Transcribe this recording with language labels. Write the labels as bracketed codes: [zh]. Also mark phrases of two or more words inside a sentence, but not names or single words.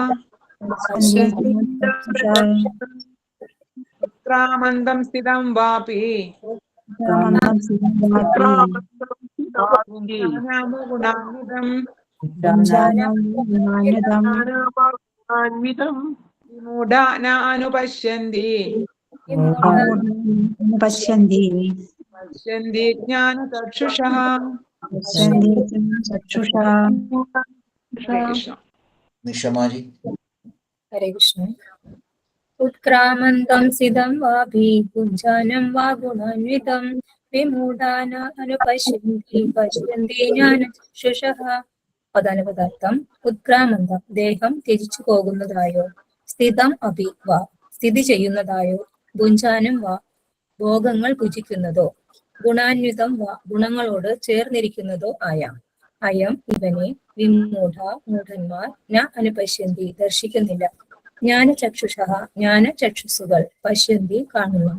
[sa] उत्क्रामन्तं स्थितं वापि ज्ञानं वा गुणान्वितं विमूढा न अनुपश्यन्ति पश्यन्ति ज्ञानचक्षुषः हरे कृष्ण निशमा जी हरे कृष्ण उत्क्रामन्तं सिदं वापि पुञ्जानं वा गुणान्वितं विमूढान अनुपश्यन्ति पश्यन्ति ജ്ഞാനചക്ഷുഷഃ [ml] പദാനുപദാർത്ഥം ഉത്ക്രാമന്തം ദേഹം ത്യജിച്ചു പോകുന്നതായോ സ്ഥിതം അഭി വാ സ്ഥിതി ചെയ്യുന്നതായോ ഭുഞ്ചാനം വാ ഭോഗങ്ങൾ ഭുജിക്കുന്നതോ ഗുണാന്വിതം വാ ഗുണങ്ങളോട് ചേർന്നിരിക്കുന്നതോ ആയ അയം ഇവനെ വിമൂഢ മൂഢന്മാർ [sa] ന അനുപശ്യന്തി [ml] ദർശിക്കുന്നില്ല ജ്ഞാനചക്ഷുഷ ജ്ഞാനചക്ഷുസുകൾ പശ്യന്തി കാണുന്നു.